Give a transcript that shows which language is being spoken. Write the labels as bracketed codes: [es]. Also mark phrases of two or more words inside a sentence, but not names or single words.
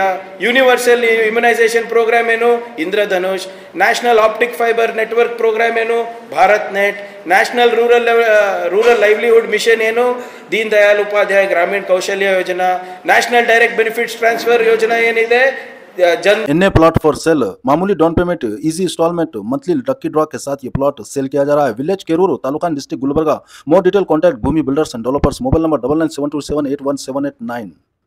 [en] Universal Immunization Program ಏನು? ಇಂದ್ರಧನುಷ್. National Optic Fiber Network Program ಏನು? ಭಾರತ್ ನೆಟ್. National Rural Livelihood Mission ಏನು? [kn] ದೀನ್ ದಯಾಳ್ ಉಪಾಧ್ಯಾಯ ಗ್ರಾಮೀಣ ಕೌಶಲ್ಯ ಯೋಜನಾ. [en] National Direct Benefits Transfer [kn] ಯೋಜನಾ ಏನಿದೆ? [en] NA plot for sale, [hi] मामूली [en] down payment, easy installment, monthly lucky draw [hi] के साथ ये [en] plot sale [hi] किया जा रहा है. [en] Village Kerur, Taluka District Gulbarga. More detail contact Bhumi Builders and Developers. Mobile number 9972781789.